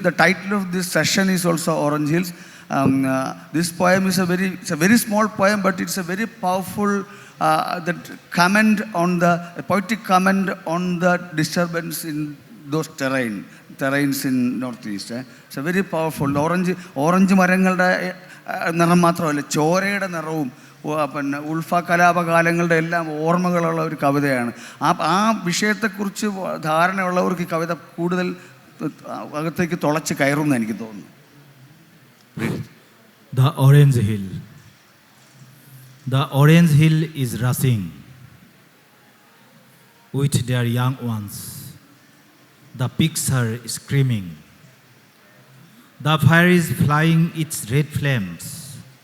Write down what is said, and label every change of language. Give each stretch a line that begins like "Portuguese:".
English: The title of this session is also Orange Hills. This poem is a very small poem, but it's a very powerful that comment on the poetic comment on the disturbance in those terrains in northeast. It's a very powerful.
Malayalam: Orange മരങ്ങളുടെ നിറം മാത്രമല്ല, ചോരയുടെ നിറവും പിന്നെ ഉൾഫ കലാപകാലങ്ങളുടെ എല്ലാം ഓർമ്മകളുള്ള ഒരു കവിതയാണ്. ആ വിഷയത്തെക്കുറിച്ച് ധാരണയുള്ളവർക്ക് ഈ കവിത കൂടുതൽ അകത്തേക്ക് തുളച്ച് കയറുമെന്ന് എനിക്ക് തോന്നുന്നു.
English: The Orange Hill. The Orange Hill is rushing with their young ones. The pigs are screaming. The fire is flying its red flames.